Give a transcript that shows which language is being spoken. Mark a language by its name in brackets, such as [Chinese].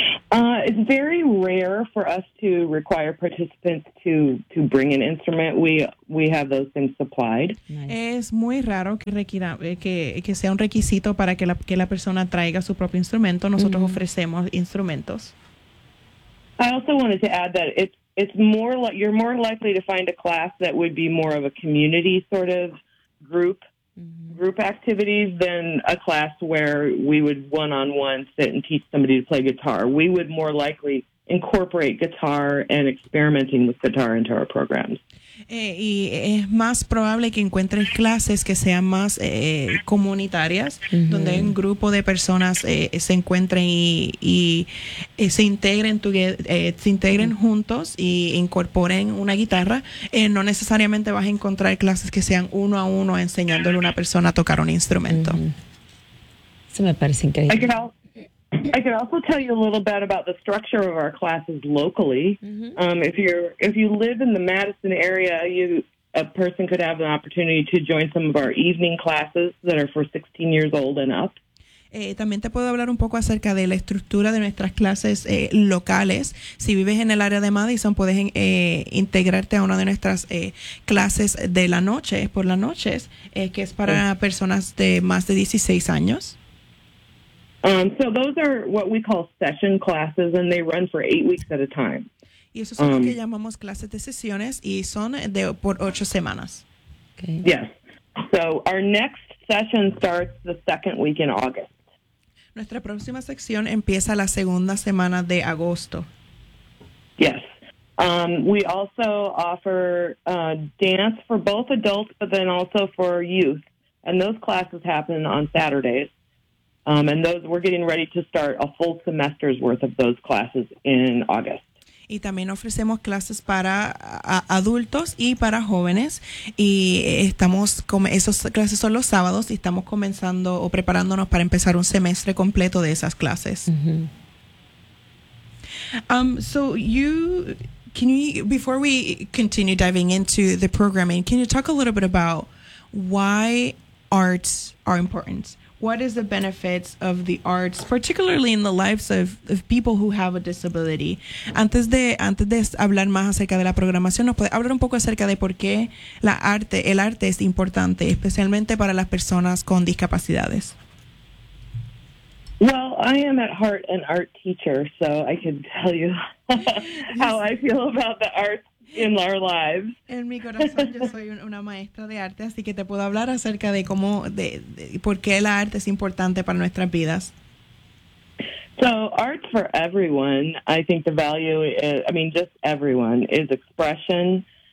[English] It's very rare for us to require participants to bring an instrument. We have those things supplied. Nice. [Spanish] Es muy raro que requiera que sea un requisito para que la persona traiga su propio instrumento. Nosotros mm-hmm. ofrecemos instrumentos. [English] I also wanted to add that you're more likely to find a class that would be more of a community sort of group activities than a class where we would one-on-one sit and teach somebody to play guitar. We would more likely incorporate guitar and experimenting with guitar into our programs. [Spanish] Y es más probable que encuentres clases que sean más comunitarias, mm-hmm. donde un grupo de personas se encuentren y se integren juntos y incorporen una guitarra. No necesariamente vas a encontrar clases que sean uno a uno enseñándole a una persona a tocar un instrumento. Mm-hmm. Eso me parece increíble. [English] I could also tell you a little bit about the structure of our classes locally. Mm-hmm. If you live in the Madison area, a person could have an opportunity to join some of our evening classes that are for 16 years old and up. [Spanish] También te puedo hablar un poco acerca de la estructura de nuestras clases locales. Si vives en el área de Madison, puedes integrarte a una de nuestras clases de la noche, por las noches, que es para personas de más de 16 años. [English] So those are what we call session classes, and they run for 8 weeks at a time. [Spanish] Y eso es lo que llamamos clases de sesiones, y son por 8 semanas. [English] Okay. Yes. So our next session starts the second week in August. [Spanish] Nuestra próxima sesión empieza la segunda semana de agosto. [English] Yes. We also offer dance for both adults, but then also for youth. And those classes happen on Saturdays. And those, we're getting ready to start a full semester's worth of those classes in August. [Spanish] Y también ofrecemos clases para adultos y para jóvenes. Y estamos, esas clases son los sábados y estamos comenzando o preparándonos para empezar un semestre completo de esas clases. Mm-hmm. [English] Before we continue diving into the programming, can you talk a little bit about why arts are important? What is the benefits of the arts, particularly in the lives of people who have a disability? [Spanish] Antes de hablar más acerca de la programación, ¿nos puede hablar un poco acerca de por qué el arte es importante, especialmente para las personas con discapacidades? [English] Well, I am at heart an art teacher, so I can tell you how I feel about the arts in our lives. [Spanish] En mi corazón yo soy una maestra de arte, así que te puedo hablar acerca de cómo de por qué el arte es importante para nuestras vidas. [English] So, art for everyone. I think the value is, I mean, just everyone, is expression.